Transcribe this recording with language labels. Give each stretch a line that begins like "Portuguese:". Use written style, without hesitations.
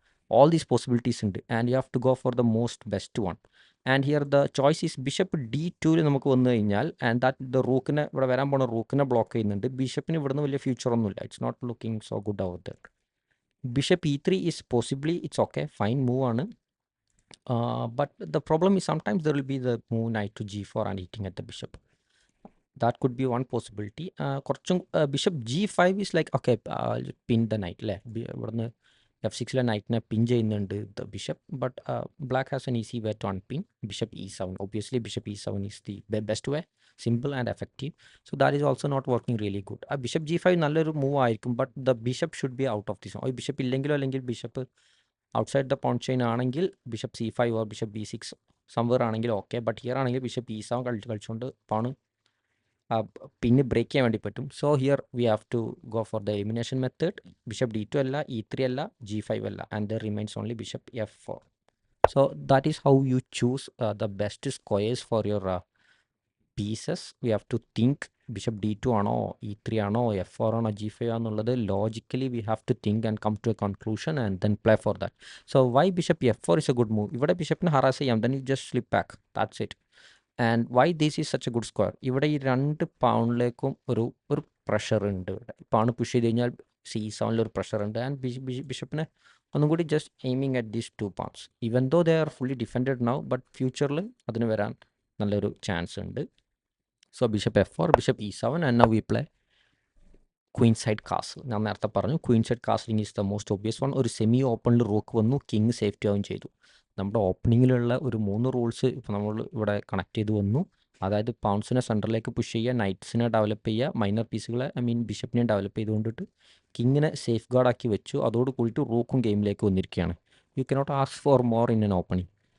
English: All these possibilities ഉണ്ട്. And you have to go for the most best one. And here the choice is bishop D2
Malayalam: നമുക്ക് വന്നു കഴിഞ്ഞാൽ, and that the റൂക്കിനെ ഇവിടെ വരാൻ പോകുന്ന റൂക്കിനെ block ചെയ്യുന്നുണ്ട്. ബിഷപ്പിന് ഇവിടുന്ന് വലിയ ഫ്യൂച്ചറൊന്നുമില്ല.
English: It's not looking so good over there. Bishop E3 is possibly it's okay, fine move ആണ്. But the problem is sometimes there will be the move knight to G4 and hitting at the bishop. That could be one possibility. Bishop G5 is like okay, pin the knight അല്ലേ.
Malayalam: ഇവിടുന്ന് F6 നൈറ്റിനെ പിൻ ചെയ്യുന്നുണ്ട്
English: the bishop, but black has an easy way to unpin. Bishop E7, obviously bishop E7 is the best way, simple and effective. So that is also not working really good. Bishop G5
Malayalam: നല്ലൊരു move ആയിരിക്കും,
English: but the bishop should be out of this.
Malayalam: Bishop ഇല്ലെങ്കിലോ അല്ലെങ്കിൽ bishop outside the porn chain ആണെങ്കിൽ bishop C5 or bishop B6 സംവർ ആണെങ്കിൽ okay. But here ആണെങ്കിൽ bishop E7 കളിച്ചുകൊണ്ട് പോണ് പിന്നെ break ചെയ്യാൻ വേണ്ടി പറ്റും.
English: So here we have to go for the elimination method. Bishop D2 അല്ല, E3 അല്ല, G5 അല്ല, and there remains only bishop F4. So that is how you choose the best squares for your pieces. We have to think bishop D2 ആണോ, E3 ആണോ, F4 ആണോ, G5 ആണെന്നുള്ളത് logically we have to think and come to a conclusion and then play for that. So why bishop F4 is a good move?
Malayalam: ഇവിടെ ബിഷപ്പിന് harass ചെയ്യാം,
English: Then you just slip back, that's it. And why this is such a good square?
Malayalam: ഇവിടെ ഈ 2 പൗണ്ടിലേക്കും ഒരു pressure ഉണ്ട്. ഇവിടെ പാണ് push ചെയ്ത് കഴിഞ്ഞാൽ C7 ഒരു പ്രഷർ ഉണ്ട്. ആൻഡ് ബിഷപ്പിനെ ഒന്നും കൂടി
English: Just aiming at these 2 pawns. Even though they are fully defended now, but
Malayalam: ഫ്യൂച്ചറിൽ അതിന് വരാൻ നല്ലൊരു ചാൻസ് ഉണ്ട്.
English: So bishop F4, bishop E7, and now we play queen side castle.
Malayalam: ഞാൻ നേരത്തെ പറഞ്ഞു
English: queen side castling is the most obvious one.
Malayalam: ഒരു semi ഓപ്പണിൽ റൂക്ക് വന്നു, കിങ് സേഫ്റ്റി ആവുകയും ചെയ്തു. നമ്മുടെ ഓപ്പണിങ്ങിലുള്ള ഒരു 3 റൂൾസ് ഇപ്പോൾ നമ്മൾ ഇവിടെ കണക്ട് ചെയ്ത് വന്നു. അതായത് പൗൺസിനെ സെൻറ്ററിലേക്ക് പുഷ് ചെയ്യുക, നൈറ്റ്സിനെ ഡെവലപ്പ് ചെയ്യുക, മൈനർ പീസുകളെ ബിഷപ്പിനെ ഡെവലപ്പ് ചെയ്തുകൊണ്ടിട്ട് കിങ്ങിനെ സേഫ് ഗാർഡ് ആക്കി വെച്ചു. അതോട് കൂടിയിട്ട് റൂക്കും ഗെയിമിലേക്ക് വന്നിരിക്കുകയാണ്.
English: You cannot ask for more in an opening.